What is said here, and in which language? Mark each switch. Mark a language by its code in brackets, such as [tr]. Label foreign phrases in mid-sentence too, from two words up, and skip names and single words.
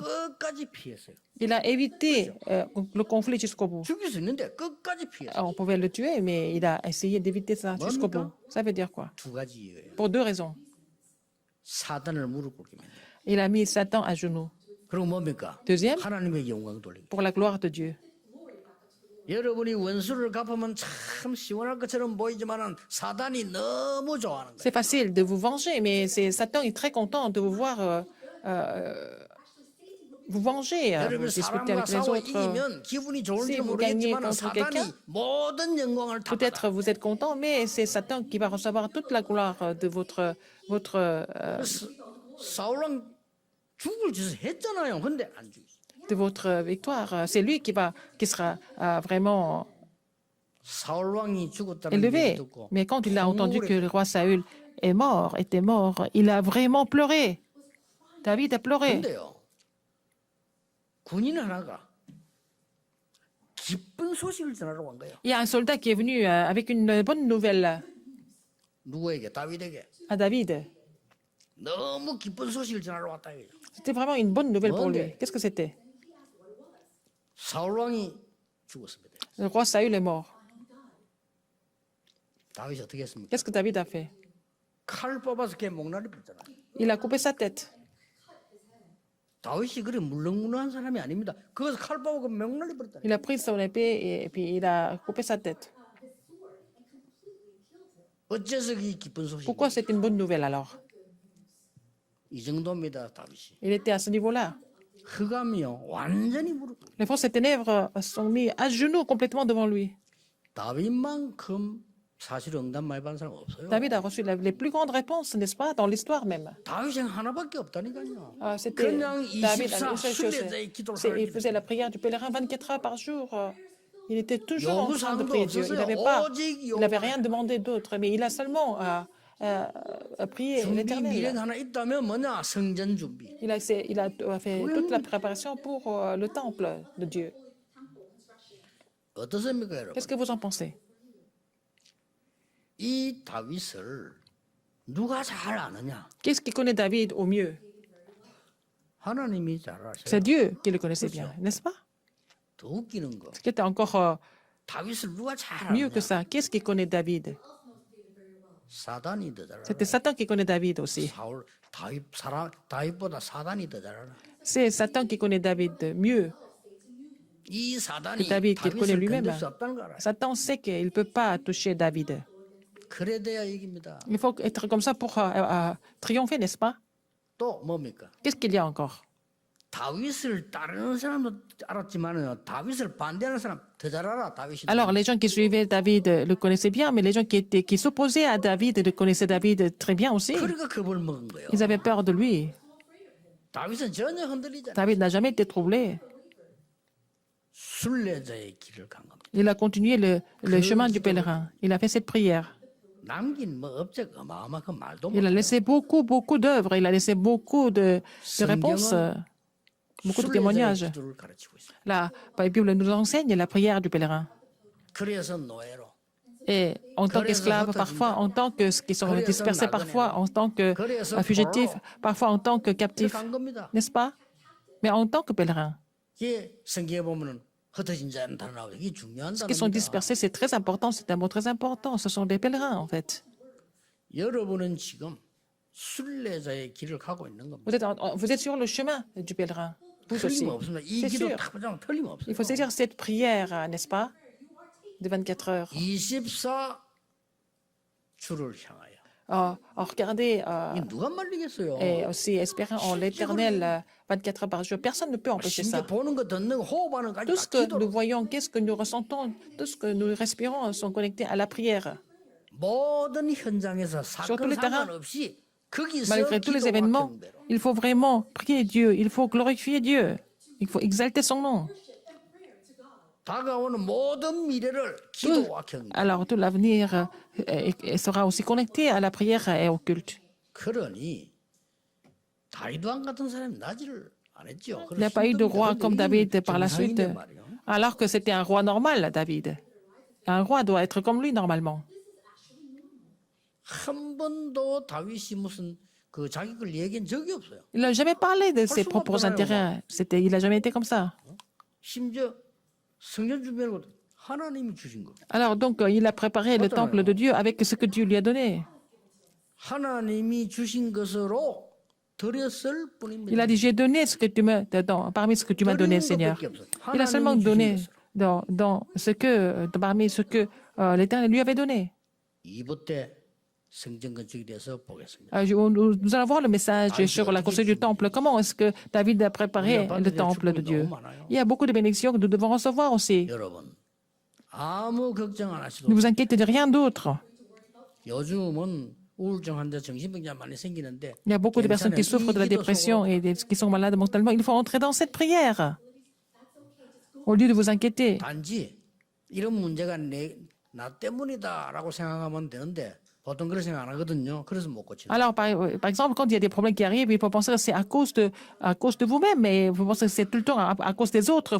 [ko] 끝까지 피했어요. [fr] Il a évité le conflit jusqu'au bout. [ko] 죽일 수 있는데 끝까지 피했어요. [fr] Alors, on pouvait le tuer, mais il a essayé d'éviter ça jusqu'au bout. Ça veut dire quoi? [ko] 두 가지 이유예요. [fr] Pour deux raisons. [ko] 사단을 무릎 꿇게 만들어요. [fr] Il a mis Satan à genoux. [ko] 그리고 뭡니까? [fr] Deuxième, [ko] 하나님의 영광 돌리기. [fr] pour la gloire de Dieu. [ko] 여러분이 원수를 갚으면 참 시원할 것처럼 보이지만은 사단이 너무 좋아하는 거예요. [fr] C'est facile de vous venger, mais Satan est très content de vous voir vous venger, [ko] 여러분 [fr] discuter [ko] 사람과 [fr] avec les [ko] 싸워 [fr] autres. [ko] 이기면 기분이 좋을지 [fr] Si vous gagnez [ko] 모르겠지만 [fr] contre [ko] 사단이 [fr] quelqu'un, [ko] 모든 영광을 다 받아. [fr] Peut-être vous êtes content, mais c'est Satan qui va recevoir toute la gloire de votre [ko] 사울왕 죽을 짓을 했잖아요. 근데 안 죽였어요. [fr] de votre victoire. C'est lui qui sera vraiment [ko] 사울왕이 죽었다는 [fr] élevé. [ko] 얘기 듣고 [fr] Mais quand il a entendu que le roi Saül était mort, il a vraiment pleuré. David a pleuré. [ko] 근데요. 군인 하나가 기쁜 소식을 전하러 간 거예요. [fr] Il y a un soldat qui est venu avec une bonne nouvelle [ko] 누구에게? 다윗에게. [fr] à David. [ko] 너무 기쁜 소식을 전하러 왔다 이거죠. [fr] C'était vraiment une bonne nouvelle pour lui. Monde. Qu'est-ce que c'était? [ko] 사울왕이 죽었습니다. [fr] Le roi Saül est mort. [ko] 다윗이 어떻게 했습니까? [fr] Qu'est-ce que David a fait? [ko] 칼 뽑아서 걔 목나리 뺐잖아요. [fr] Il a coupé sa tête. [ko] 다윗이 그래 물렁물렁한 사람이 아닙니다. 그것을 칼 뽑고 목나리 뺐다니. [fr] Il a pris son épée et puis il a coupé sa tête. [ko] 어째서 이 기쁜 소식? [fr] Pourquoi c'est une bonne nouvelle alors? [ko] 이 정도입니다, 다윗이. [fr] Il était à ce niveau-là. [ko] 흑암이요, 완전히 무릎. [fr] Les forces des ténèbres sont mis à genoux complètement devant lui. [ko] 다윗만큼 사실 응답 많이 받은 사람 없어요. [fr] David a reçu les plus grandes réponses, n'est-ce pas, dans l'histoire même. [ko] 다윗은 하나밖에 없다니까요. [fr] C'était [ko] 그냥 [fr] David, 24 une seule chose. [ko] 순례자의 기도를 [fr] Il faisait la prière du pèlerin 24 heures par jour. Il était toujours en train de prier Dieu. Il n'avait rien demandé d'autre, mais il a seulement prié [ko] 준비 [fr] l'Éternel. [ko] 미래가 하나 있다면 뭐냐? 성전 준비. [fr] Il a fait toute la préparation pour le temple de Dieu. [ko] 어떻습니까, 여러분? [fr] Qu'est-ce que vous en pensez? [ko] 이 다윗을 누가 잘 아느냐? [fr] Qu'est-ce qui connaît David au mieux? [ko] 하나님이 잘 아셔요. [fr] C'est Dieu qui le connaissait bien, n'est-ce pas? [ko] 더 웃기는 거. [fr] Ce qui était encore [ko] 다윗을 누가 잘 [fr] mieux [ko] 아느냐? [fr] que ça, qu'est-ce qui connaît David? [ko] 사단이 더 잘 알아. [fr] C'était Satan qui connaît David aussi. [ko] 사울 다윗보다 사단이 더 잘 알아. [fr] C'est Satan qui connaît David mieux [ko] 이 [fr] que [ko] 사단이 [fr] David, qu'il connaît [ko] 다윗을 [fr] lui-même. [ko] 건들 수 없다는 거 알아. [fr] Satan sait qu'il ne peut pas toucher David. [ko] 그래 돼야 이깁니다. [fr] Il faut être comme ça pour triompher, n'est-ce pas? [ko] 또 뭡니까? [fr] Qu'est-ce qu'il y a encore? [ko] 다윗을 따르는 사람도 알았지만은 다윗을 반대하는 사람 더 잘 알아. 다윗이. [fr] Alors, les gens qui suivaient David le connaissaient bien, mais les gens qui s'opposaient à David le connaissaient David très bien aussi. [ko] 그러니까 겁을 먹은 거예요. [fr] Ils avaient peur de lui. [ko] 다윗은 전혀 흔들리지 않아. [fr] David n'a jamais été troublé. [ko] 순례자의 길을 간 겁니다. [fr] Il a continué le chemin du pèlerin. Il a fait cette prière. [ko] 남긴 뭐 업적 어마어마한 말도 [fr] Il a [ko] 못. [fr] laissé beaucoup d'œuvres. Il a laissé beaucoup de réponses, beaucoup de [ko] 순례자의 [fr] témoignages. [ko] 기도를 가르치고 있어요. [fr] La Bible nous enseigne la prière du pèlerin. [ko] 그래서 노예로, [fr] Et en tant qu'esclave, parfois en tant que qui sont dispersés, parfois en tant que fugitifs, parfois en tant que captifs, [ko] 간 겁니다. [fr] n'est-ce pas? Mais en tant que pèlerins. [ko] 이게 성경에 보면은 흩어진 자는 다 나오죠. 이게 중요한 [fr] Ceux qui sont [ko] 단어입니다. [fr] dispersés, c'est très important, c'est un mot très important. Ce sont des pèlerins, en fait. [ko] 여러분은 지금 순례자의 길을 가고 있는 겁니다. [fr] Vous êtes sur le chemin du pèlerin. Vous aussi. [ko] 틀림없습니다. 이 [fr] C'est [ko] 기도 [fr] sûr. [ko] 딱 보자면 틀림없어요. [fr] Il faut saisir cette prière, n'est-ce pas? De 24 heures. [ko] 24 주를 향하여. [fr] Regardez, [ko] 이게 누가 말리겠어요? [fr] et aussi espérer en l'éternel 24 heures par jour. Personne ne peut empêcher ça. [ko] 신경 보는 거 듣는 거 호흡하는 거 [fr] Tout ce [ko] 다 [fr] que [ko] 기도로. [fr] nous voyons, qu'est-ce que nous ressentons, tout ce que nous respirons sont connectés à la prière. [ko] 모든 현장에서 [fr] Sur tous [ko] 사건 [fr] les terrains, [ko] 상관없이 거기서 [fr] Malgré tous les [ko] 기도와 [fr] événements, [ko] 경배로. [fr] il faut vraiment prier Dieu, il faut glorifier Dieu, il faut exalter son nom. [ko] 다가오는 모든 미래를 기도와 경배. [fr] Alors tout l'avenir sera aussi connecté à la prière et au culte. [ko] 그러니 다윗 왕 같은 사람이 나지를 안 했죠. [fr] Il n'y a pas eu de roi comme David par la suite, alors que c'était un roi normal, David. Un roi doit être comme lui normalement. [ko] 한 번도 다윗이 무슨 그 자기 걸 얘기한 적이 없어요. [fr] Il n'a jamais parlé de ses propres intérêts. Il n'a jamais été comme ça. [ko] 심지어 성전 준비하는 것도 하나님이 주신 거. [fr] Alors donc, il a préparé le temple de Dieu avec ce que Dieu lui a donné. [ko] 하나님이 주신 것으로 드렸을 [fr] Il [ko] 뿐입니다. [fr] a dit, j'ai donné ce que tu m'as, parmi ce que tu m'as donné, Seigneur. Il a seulement donné parmi ce que l'Éternel lui avait donné. [ko] 2부 때 성전 건축에 대해서 보겠습니다. [fr] Nous allons voir le message sur la construction du temple. Comment est-ce que David a préparé le temple de Dieu? Il y a beaucoup de bénédictions que nous devons recevoir aussi. [ko] 여러분 아무 걱정 안 하시고 [fr] Ne vous inquiétez de rien d'autre. [ko] 요즘은 우울증 환자, 정신병자 많이 생기는데 [fr] Il y a beaucoup de personnes qui souffrent de la dépression et qui sont malades mentalement. Il faut entrer dans cette prière au lieu de vous inquiéter. [ko] 단지 이런 문제가 나 때문이다라고 생각하면 되는데 보통 그렇게 생각 안 하거든요. 그래서 못 고치는. [fr] Alors, par exemple, quand il y a des problèmes qui arrivent, il faut penser que c'est à cause de vous-même, mais vous pensez que c'est tout le temps à cause des autres.